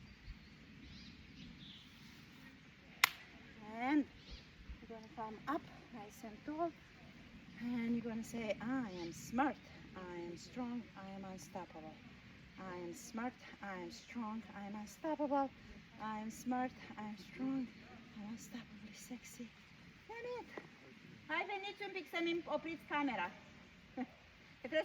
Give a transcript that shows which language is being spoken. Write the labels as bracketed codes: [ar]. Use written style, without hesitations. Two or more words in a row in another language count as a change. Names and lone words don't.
[en] And you're going to come up nice and tall. And you're going to say, I am smart, I am strong, I am unstoppable. I am smart, I am strong, I am unstoppable. I am smart, I am strong, I'm unstoppably sexy. And it. [ro] Hai venit un pic să-mi opriți camera.